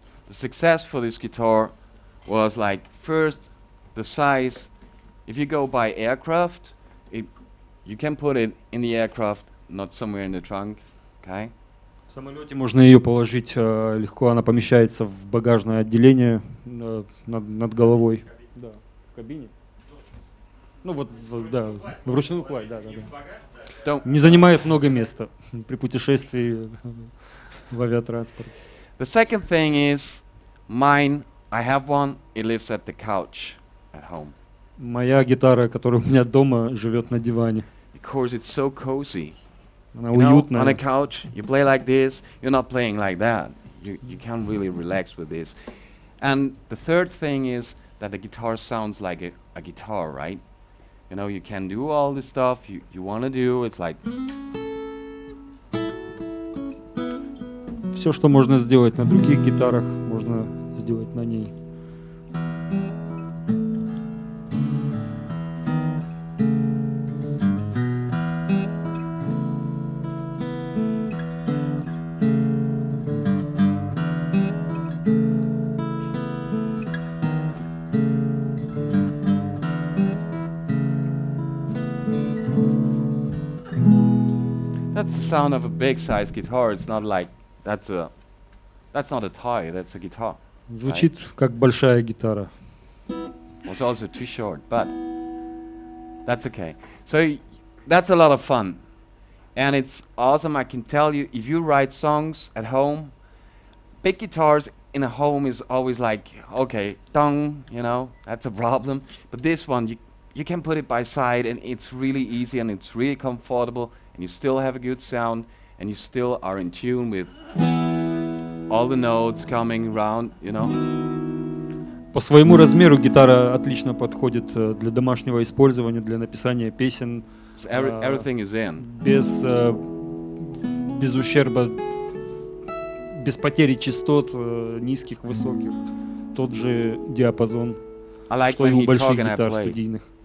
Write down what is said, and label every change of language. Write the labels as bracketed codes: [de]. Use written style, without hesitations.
[en] The success for this guitar was like, first, the size. If you go by aircraft, you can put it in the aircraft, not somewhere in the trunk, okay? [ru] В самолете можно ее положить легко, она помещается в багажное отделение над головой. Да, в кабине. Ну вот, да, в ручную кладь, да. Не занимает много места при путешествии в авиатранспорте. [en] The second thing is, mine, I have one, it lives at the couch at home. [ru] Моя гитара, которая у меня дома, живет на диване. [en] Because it's so cozy. [ru] Она уютная. [en] On a couch, you play like this, you're not playing like that. You can't really relax with this. And the third thing is that the guitar sounds like a guitar, right? You know, you can do all the stuff you want to do. It's like... [ru] Все, что можно сделать на других гитарах, можно сделать на ней. [en] That's the sound of a big size guitar. It's not like that's not a toy, that's a guitar. [ru] Звучит как большая гитара. [en] It's also too short, but that's okay. So that's a lot of fun. And it's awesome. I can tell you, if you write songs at home, big guitars in a home is always like, okay, dong, you know, that's a problem. But this one, you can put it by side, and it's really easy, and it's really comfortable, and you still have a good sound, and you still are in tune with all the notes coming around, you know. [ru] По своему размеру гитара отлично подходит для домашнего использования, для написания песен. [en] So everything is in. [ru] Без ущерба, без потери частот низких, высоких. Тот же диапазон, что и у больших гитар студийных.